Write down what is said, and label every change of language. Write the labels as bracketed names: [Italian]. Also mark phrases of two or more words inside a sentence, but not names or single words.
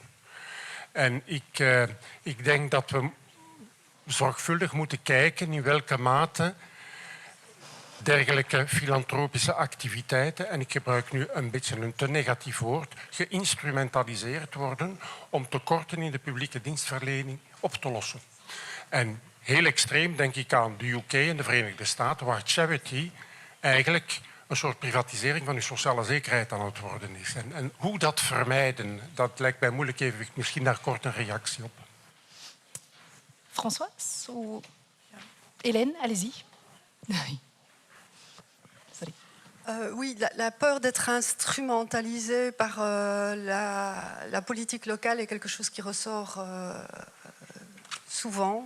[Dutch] En ik denk dat we zorgvuldig moeten kijken in welke mate dergelijke filantropische activiteiten, en ik gebruik nu een beetje een te negatief woord, geïnstrumentaliseerd worden om tekorten in de publieke dienstverlening op te lossen. En heel extreem denk ik aan de UK en de Verenigde Staten, waar charity eigenlijk een soort privatisering van uw sociale zekerheid aan het worden is. En hoe dat vermijden, dat lijkt mij moeilijk evenwicht. Misschien daar kort een reactie op. [French] Françoise ou Hélène, allez-y. Sorry. Oui, la peur d'être instrumentalisé par la politique locale est quelque chose qui ressort souvent.